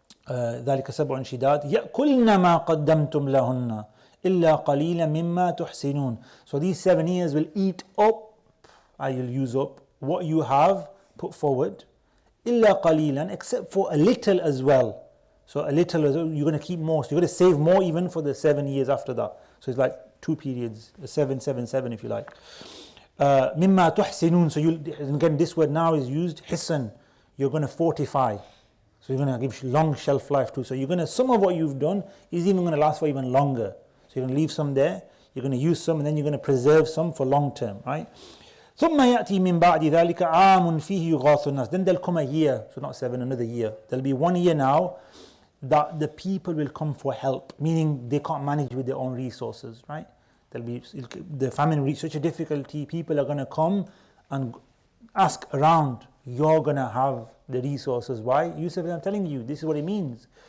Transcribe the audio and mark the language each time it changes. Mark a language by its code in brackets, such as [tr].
[ar] ذلك سبع شداد يأكلن ما قدمتم لهن إلا قليلا مما تحسنون. [en] So these 7 years will eat up, you'll use up what you have put forward, [ar] إلا قليلا, [en] except for a little as well. So a little, you're going to keep more. So you're going to save more even for the 7 years after that. So it's like 2 periods, 7, 7, 7 if you like. [ar] مما تحسنون. [en] So again, this word now is used, hisan. You're going to fortify. So you're going to give long shelf life too. So you're going to, some of what you've done is even going to last for even longer. So you're going to leave some there, you're going to use some, and then you're going to preserve some for long term, right? [ar] ثم يأتي من بعد ذلك عام فيه يغاث الناس. [en] Then there'll come a year, so not 7, another year. There'll be 1 year now that the people will come for help, meaning they can't manage with their own resources, right? There'll be, the famine reach such a difficulty, people are going to come and ask around. You're going to have the resources. Why? Yusuf, I'm telling you, this is what it means.